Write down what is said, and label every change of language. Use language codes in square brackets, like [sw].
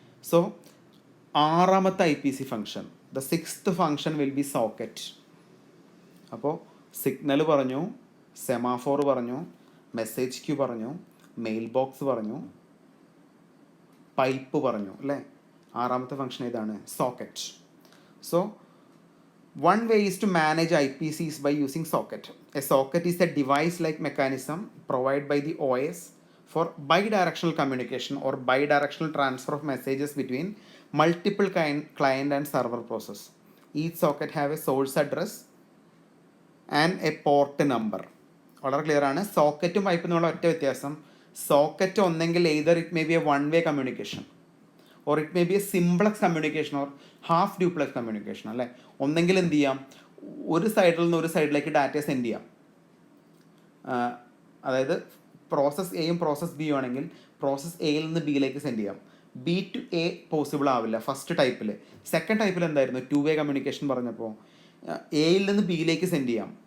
[ml] So 6ാമത്തെ IPC function, [en] The 6th function will be socket. [ml] അപ്പോൾ signal പറഞ്ഞു, semaphore പറഞ്ഞു, message queue പറഞ്ഞു, mail box പറഞ്ഞു, പൈപ്പ് പറഞ്ഞു അല്ലേ. 6ാമത്തെ ഫംഗ്ഷൻ ഏതാണ്? Socket. [en] So one way is to manage IPCs by using socket. A socket is a device-like mechanism provided by the OS for bidirectional communication or bidirectional transfer of messages between multiple client and server process. Each socket have a source address and a port number. [ml] വളരെ clear ആണ്. സോക്കറ്റും പൈപ്പും എന്നുള്ള ഒറ്റ വ്യത്യാസം, socket ഒന്നെങ്കിൽ [en] either it may be a one-way communication or it may be a simplex communication or half duplex communication അല്ലേ. [ml] ഒന്നെങ്കിൽ എന്ത് ചെയ്യാം, ഒരു സൈഡിൽ നിന്ന് ഒരു സൈഡിലേക്ക് ഡാറ്റ സെൻഡ് ചെയ്യാം. അതായത് പ്രോസസ്സ് എയും പ്രോസസ്സ് ബിയും ആണെങ്കിൽ പ്രോസസ്സ് എയിൽ നിന്ന് ബിയിലേക്ക് സെൻഡ് ചെയ്യാം. B to A പോസിബിൾ ആവില്ല ഫസ്റ്റ് ടൈപ്പിൽ. സെക്കൻഡ് ടൈപ്പിൽ എന്തായിരുന്നു? 2 വേ കമ്മ്യൂണിക്കേഷൻ പറഞ്ഞപ്പോൾ എയിൽ നിന്ന് ബിയിലേക്ക് സെൻഡ് ചെയ്യാം.